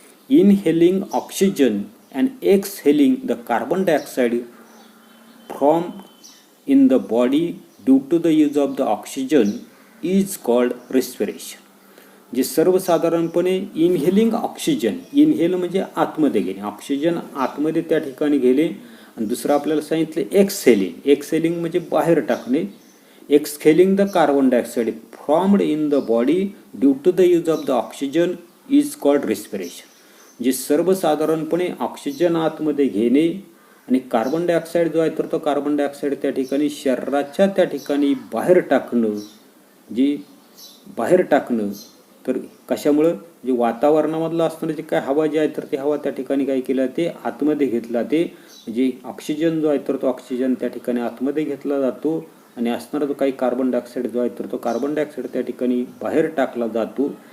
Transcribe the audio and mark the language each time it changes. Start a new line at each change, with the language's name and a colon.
English: Inhaling oxygen and exhaling the carbon dioxide from in the body due to the use of the oxygen is called respiration.
Marathi: जे सर्वसाधारणपणे inhaling oxygen, inhale म्हणजे आतमध्ये घेणे, oxygen आतमध्ये त्या ठिकाणी घेणे. आणि दुसरं आपल्याला सांगितलं एक्सहेलिंग, एक्सहेलिंग म्हणजे बाहेर टाकणे.
English: Exhaling the carbon dioxide from in the body due to the use of the oxygen is called respiration.
Marathi: जे सर्वसाधारणपणे ऑक्सिजन आतमध्ये घेणे आणि कार्बन डायऑक्साईड जो आहे तर तो कार्बन डायऑक्साईड त्या ठिकाणी शरीराच्या त्या ठिकाणी बाहेर टाकणं, जी बाहेर टाकणं तर कशामुळं जे वातावरणामधलं असणारं जे काय हवा जी आहे तर ती हवा त्या ठिकाणी काय केलं ते आतमध्ये घेतला, ते म्हणजे ऑक्सिजन जो आहे तर तो ऑक्सिजन त्या ठिकाणी आतमध्ये घेतला जातो आणि असणारा जो काही कार्बन डायऑक्साईड जो आहे तर तो कार्बन डायऑक्साईड त्या ठिकाणी बाहेर टाकला जातो.